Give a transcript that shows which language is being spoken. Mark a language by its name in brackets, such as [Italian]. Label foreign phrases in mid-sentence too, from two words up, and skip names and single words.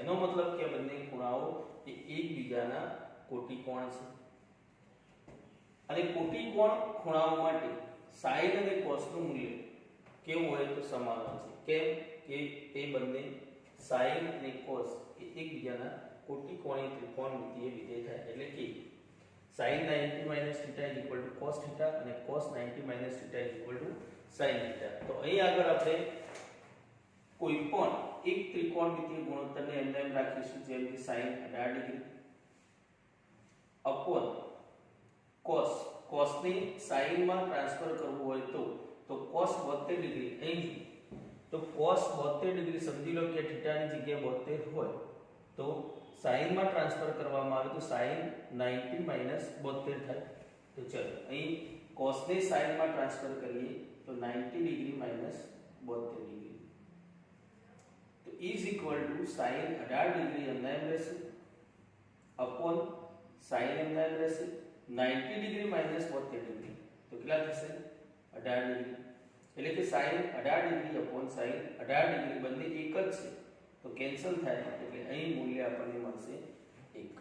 [Gujarati] એનો મતલબ કે બંને ખૂણાઓ એ એકબીજાના કોટિકોણ છે. અને કોટિકોણ ખૂણાઓ માટે sin અને cos નું મૂલ્ય કેવું હોય તો સમાન હોય છે. કેમ કે તે બંને sin અને cos એ એકબીજાના કોટિકોણીય ત્રિકોણમિતિય વિધેય થાય. એટલે કે [English] sin 90 minus theta is equal to cos theta અને cos 90 minus theta is equal to sin theta. [Gujarati] તો અહીં આગળ આપણે કોઈ પણ એક ત્રિકોણમિતિય ગુણોત્તરને એમ રાખીશું, જેમ કે sin 18 ડિગ્રી [English] upon cos, [Gujarati] cos ને sin માં ટ્રાન્સફર કરવું હોય તો cos 72 ડિગ્રી અહીં તો cos 72 ડિગ્રી સમજી લો કે θ ની જગ્યાએ 72 હોય તો sin માં ટ્રાન્સફર કરવામાં આવે તો [English] sin 90 minus 72 [Gujarati] થાય. તો ચલો અહીં cos ને sin માં ટ્રાન્સફર કરીએ તો 90 ડિગ્રી minus 72 ડિગ્રી તો [English] is equal to sin 18 [Gujarati] ડિગ્રી એમના એમ રહેશે [English] upon sin [Gujarati] એમના એમ રહેશે 90 ડિગ્રી minus 72 ડિગ્રી તો કેટલા થશે 18 ડિગ્રી. એટલે કે sin 18 ડિગ્રી [English] upon sin 18 [Gujarati] ડિગ્રી બંને એક જ છે તો કેન્સલ થાય, એટલે અહીં મૂલ્ય આપણને મળશે 1.